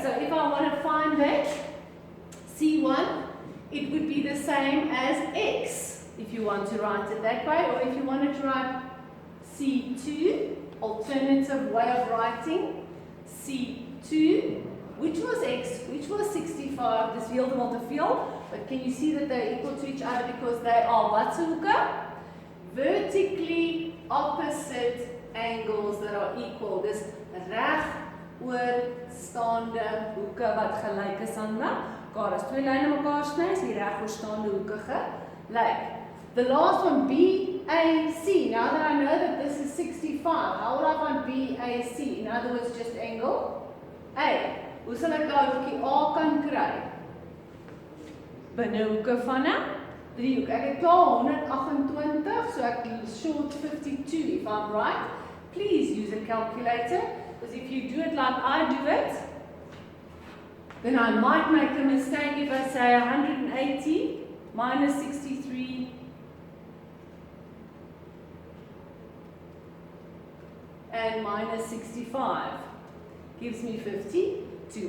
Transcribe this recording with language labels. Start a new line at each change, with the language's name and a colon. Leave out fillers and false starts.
English: So if I want to find that, C1, it would be the same as x, if you want to write it that way, or if you wanted to write C2, alternative way of writing, C2, which was x, which was 65,
Afrikaans: dis heeltemal te veel,
English: but can you see that they're equal to each other because they are
Afrikaans: watse hoeke?
English: Vertically opposite angles that are equal.
Afrikaans: Dis regoorstaande hoeke wat gelyk is aan mekaar. As twee lyne mekaar sny, is die regoorstaande hoeke gelyk.
English: The last one, BAC. Now that I know that this is 65, how would I find BAC? In other words, just angle A.
Afrikaans: Hoe sal ek daai hoekie A kan kry? Binnehoeke van 'n driehoek. Ek het klaar 128, so ek short 52
English: if I'm right. Please use a calculator, because if you do it like I do it, then I might make a mistake if I say 180 minus 63 and minus 65 gives me 52.